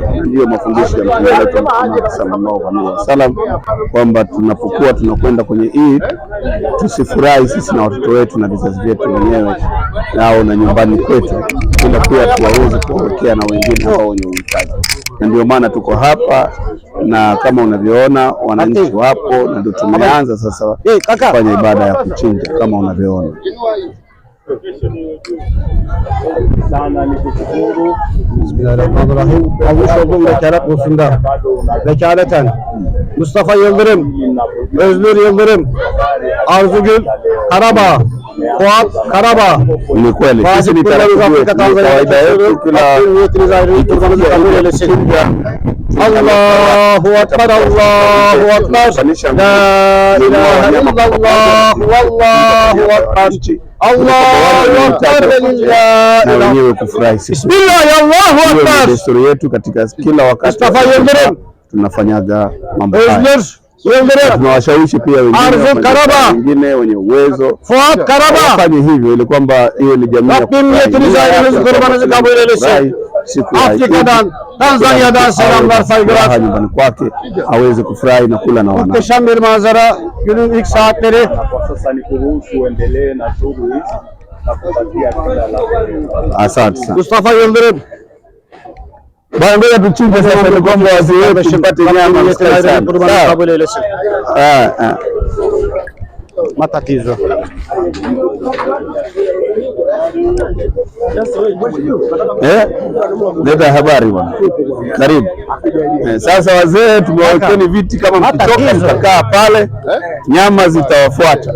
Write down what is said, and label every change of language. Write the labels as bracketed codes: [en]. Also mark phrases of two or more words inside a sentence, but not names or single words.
[sw] Ndio mafundisho ya Mtume wetu Muhammad [ar] صلى الله عليه وسلم [sw] kwamba tunapokuwa tunakwenda kwenye Eid tusifurahi sisi na watoto wetu na vizazi vyetu wenyewe nao na nyumbani kwetu, ila pia tuwaweze kuwekea na wengine ambao wenye uhitaji. Na ndio maana tuko hapa, na kama unavyoona wananchi wapo, na ndio tumeanza sasa kufanya ibada ya kuchinja kama unavyoona. Sana ni kushukuru. [tr] Bismillahirrahmanirrahim. Avuşoğum vekalet olsunda. Vekaleten Mustafa Yıldırım, Özgür Yıldırım, Arzugül Karabağ, Fuat Karabağ. [sw] Ni kweli sisi ni kawaida yetu, kila [tr] niyetiniz ayrı kurbanınızı kabul eylesin. [ar] الله أكبر الله أكبر. لا إله إلا الله والله أكبر. الله أكبر لله. [sw] Na wenyewe kufurahi. [ar] بسم الله الله أكبر. [sw] Desturi yetu katika kila wakati Mustafa Yıldırım tunafanyaga mambo haya. Yıldırım. Tunawashawishi pia wengine wenye uwezo Fuat Karabağ wafanye hivyo ili kwamba hiyo ni jamii ya [tr] Rabbim niyetinizi ayrınızı kurbanınızı kabul eylesin. Afrika'dan, Tanzanya'dan selamlar, saygılar. [sw] Nyumbani kwake aweze kufurahi na kula na wana. [tr] Muhteşem bir manzara günün ilk saatleri. [sw] Sasa ni kuruhusu uendelee na shughuli na kupatia kila la. Asante sana. Mustafa Yıldırım. Bwana, ngoja tuchinje sasa, ni kwamba wazee wetu tupate nyama [tr] kurbanınızı kabul eylesin. [sw] Matatizo. Leta habari bwana. Karibu. Sasa wazee tumewawekeni viti, kama mkichoka mtakaa pale, nyama zitawafuata.